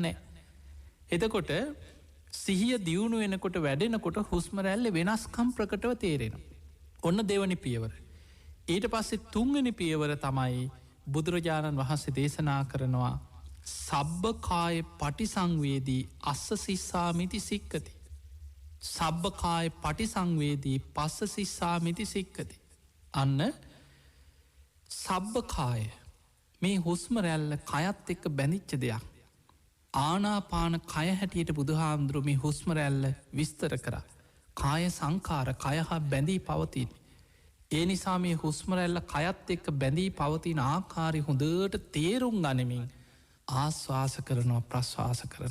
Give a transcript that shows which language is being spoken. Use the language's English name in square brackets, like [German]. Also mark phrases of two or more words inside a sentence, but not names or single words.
[Sinhala] එතකොට සිහිය දියුණු වෙනකොට වැඩෙනකොට හුස්ම රැල්ල වෙනස්කම් ප්‍රකටව තේරෙන. ඔන්න දෙවනි පියවර. ඊට පස්සේ තුන්ගනි පියවර තමයි බුදුරජාණන් වහන්සේ දේශනා කරනවා [Pali] සබ්බකාය පටිසංවේදී අස්ස සිස්සාමිති සික්කති. සබ්බකාය පටිසංවේදී පස්ස සිස්සාමිති සික්කති. [Sinhala] අන්න සබ්බකාය මේ හුස්ම රැල්ල කයත් එක්ක බැඳිච්ච දෙයක්. ආනාපාන කය හැටියට බුදුහාන්දුරුමි හුස්ම රැල්ල විස්තර කර. කාය සංකාර කයහා බැඳී පවතින්. ඒ නිසා මේ හුස්මරැල්ල කයත් එක්ක බැඳී පවතින ආකාරි හොඳට තේරුම් ගනිමින් ආශ්වාස කරනවා ප්‍රශ්වාස කරන.